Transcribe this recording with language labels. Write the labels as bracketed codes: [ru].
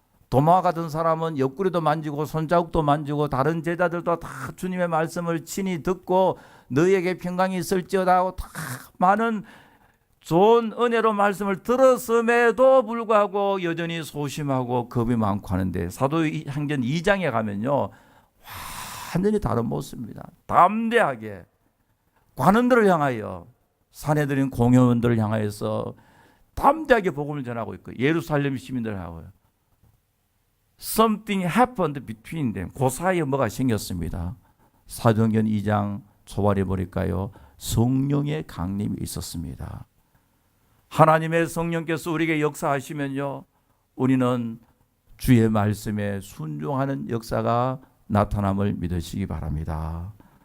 [ko] 도마 같은 사람은 옆구리도 만지고 손자국도 만지고 다른 제자들도 다 주님의 말씀을 친히 듣고 너희에게 평강이 있을지어다 하고 다 많은 좋은 은혜로 말씀을 들었음에도 불구하고 여전히 소심하고 겁이 많고 하는데, 사도행전 2장에 가면요 완전히 다른 모습입니다. 담대하게 관원들을 향하여, 사내들인 공회원들을 향하여서 담대하게 복음을 전하고 있고, 예루살렘 시민들을 하고요. [en] Something happened between them. [ko] 그 사이에 뭐가 생겼습니다. 사도행전 2장 초반에 보니까요, 성령의 강림이 있었습니다. 하나님의 성령께서 우리에게 역사하시면요, 우리는 주의 말씀에 순종하는 역사가 나타남을 믿으시기 바랍니다.